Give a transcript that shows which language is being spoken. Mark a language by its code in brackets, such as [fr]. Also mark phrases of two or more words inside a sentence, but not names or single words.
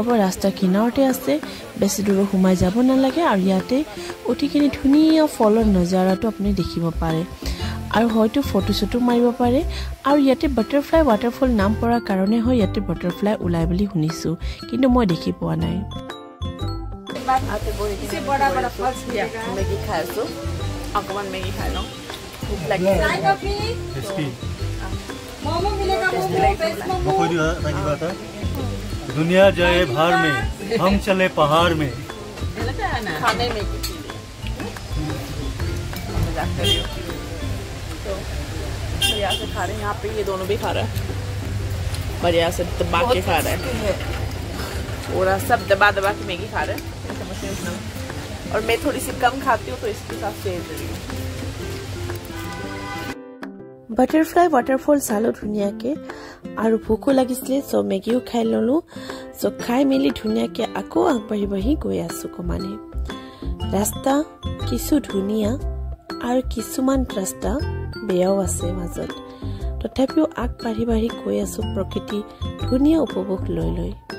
[as] ৰাস্তাৰ কিনাৰতে আছে, বেছি দূৰ সোমাই যাব নালাগে আৰু ইয়াতে অতিখিনি ধুনীয়া ফলৰ নজাৰাটো আপুনি দেখিব পাৰে আৰু হয়তো ফটো চটো মাৰিব পাৰে। আৰু ইয়াতে বাটাৰফ্লাই ৱাটাৰফল নাম পৰাৰ কাৰণে হয় ইয়াতে বাটাৰফ্লাই ওলাই বুলি শুনিছোঁ, কিন্তু মই দেখি পোৱা নাই। মেগী খাই আছো, অকণমান মেগী খাই লওঁ, ভোক লাগিছে। [hi] दुनिया जाए भार में, हम चले पहाड़ में। खाने में तो बढ़िया से खा रहे हैं। यहाँ पे ये दोनों भी खा रहा है, बढ़िया से दबा के खा रहा है, पूरा सब दबा के मैगी खा रहे हैं। और मैं थोड़ी सी कम खाती हूँ तो इसके साथ शेयर करी। [as] বাটাৰফ্লাই ৱাটাৰফল চালো ধুনীয়াকে আৰু ভোকো লাগিছিলে সো মেগিও খাই ললো সো খাই মেলি ধুনীয়াকে আকৌ আগবাঢ়ি গৈ আছো কমানে ৰাস্তা কিছু ধুনীয়া আৰু কিছুমান ৰাস্তা বেয়াও আছে মাজত তথাপিও আগবাঢ়ি গৈ আছো প্ৰকৃতি ধুনীয়া উপভোগ লৈ